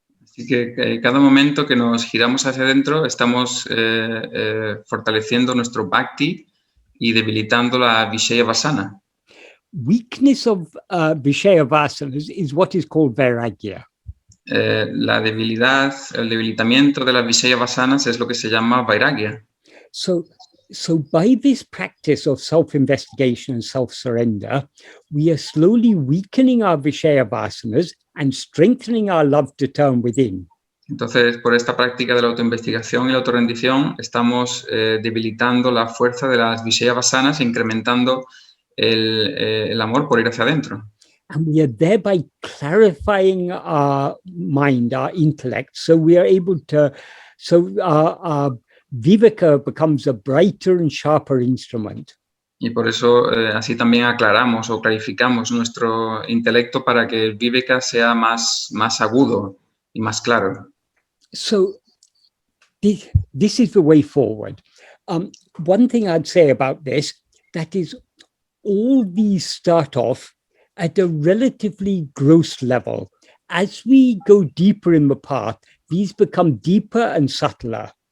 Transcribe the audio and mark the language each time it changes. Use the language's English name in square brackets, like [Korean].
[Spanish] Así que cada momento que nos giramos hacia adentro, estamos fortaleciendo nuestro bhakti y debilitando la vishaya vasana. [English] Weakness of vishaya vasanas is what is called vairāgya. [Spanish] La debilidad, el debilitamiento de las vishaya vasanas es lo que se llama vairāgya. [English] So by this practice of self-investigation and self-surrender, we are slowly weakening our vishaya vasanas and strengthening our love to turn within. [Spanish] Entonces, por esta práctica de la autoinvestigación y la autorrendición, estamos debilitando la fuerza de las vishaya vasanas e incrementando el amor por ir hacia adentro. [English] And we are thereby clarifying our mind, our intellect, so we are able to, our vivēka becomes a brighter and sharper instrument. [Spanish] Y por eso así también aclaramos o clarificamos nuestro intelecto para que el vivēka sea más agudo y más claro. [English] So this is the way forward. One thing I'd say about this, that is, all these start off at a relatively gross level. As we go deeper in the path, these become deeper and subtler.